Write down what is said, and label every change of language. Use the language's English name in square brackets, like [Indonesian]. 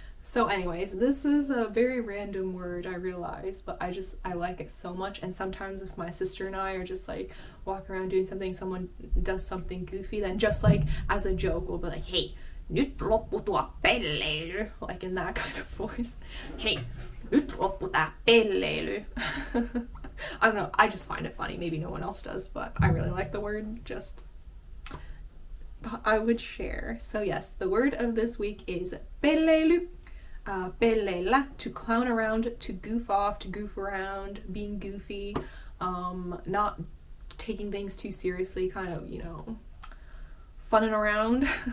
[English] So anyways, this is a very random word, I realize, but I like it so much. And sometimes if my sister and I are just like walking around doing something, someone does something goofy, then just like as a joke, we'll be like, hey, [Finnish] nyt loppu tuo pelleily. [English] Like in that kind of voice. [Finnish] Hey, nyt loppu tää pelleily. [English] I don't know, I just find it funny. Maybe no one else does, but I really like the word. Just thought I would share. So yes, the word of this week is pelleily. Pelleillä, to clown around, to goof off, to goof around, being goofy, not taking things too seriously, kind of, you know, funning around.